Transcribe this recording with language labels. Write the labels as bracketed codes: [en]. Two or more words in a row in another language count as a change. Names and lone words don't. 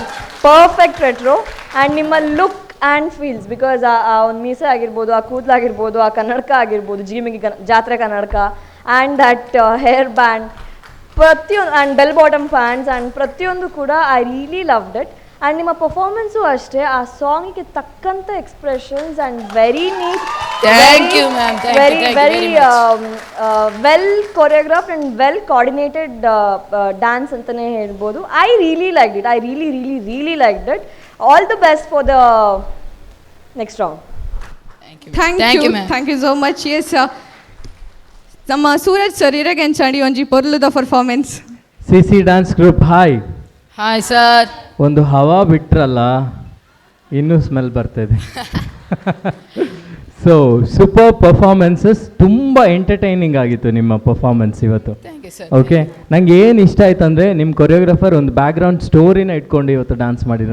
[en] perfect retro and [kn] ನಿಮ್ಮ [en] look and feels because [kn] ಆ ಒಂದು ಮೀಸೆ ಆಗಿರ್ಬೋದು, ಆ ಕೂದಲಾಗಿರ್ಬೋದು, ಆ ಕನ್ನಡಕ ಆಗಿರ್ಬೋದು, ಜೀಮಿಗೆ ಜಾತ್ರೆ ಕನ್ನಡಕ [en] and that hair band [kn] ಪ್ರತಿಯೊಂದು [en] and bell bottom fans and [kn] ಪ್ರತಿಯೊಂದು ಕೂಡ [en] I really loved it. [kn] ಆ್ಯಂಡ್ ನಿಮ್ಮ ಪರ್ಫಾರ್ಮೆನ್ಸು ಅಷ್ಟೇ, ಆ ಸಾಂಗಿಗೆ ತಕ್ಕಂಥ [en] expressions and very neat, very very well choreograph and well coordinated dance [kn] ಅಂತಲೇ ಹೇಳ್ಬೋದು. [en] I really like it, I really really really like it. All the best for the next round. Thank you so much. [tcy] ಎಸ್ ನಮ್ಮ ಸೂರಜ್ ಸರ್ ಇರಗೆ ಎಂಚಾಡಿ ಒಂಜಿ ಪೊರ್ಲುದ ಪರ್ಫಾರ್ಮೆನ್ಸ್. [en] CC dance group hi. Hi sir. [kn] ಒಂದು ಹವಾ ಬಿಟ್ರಲ್ಲ ಇನ್ನೂ ಸ್ಮೆಲ್ ಬರ್ತಾಯಿದೆ. [en] so super performances, [kn] ತುಂಬ ಎಂಟರ್ಟೈನಿಂಗ್ ಆಗಿತ್ತು ನಿಮ್ಮ ಪರ್ಫಾರ್ಮೆನ್ಸ್ ಇವತ್ತು. ಓಕೆ, ನಂಗೆ ಏನು ಇಷ್ಟ ಆಯ್ತು ಅಂದರೆ ನಿಮ್ಮ ಕೊರಿಯೋಗ್ರಾಫರ್ ಒಂದು ಬ್ಯಾಕ್ಗ್ರೌಂಡ್ ಸ್ಟೋರಿನ ಇಟ್ಕೊಂಡು ಇವತ್ತು ಡ್ಯಾನ್ಸ್ ಮಾಡಿದ್ರು.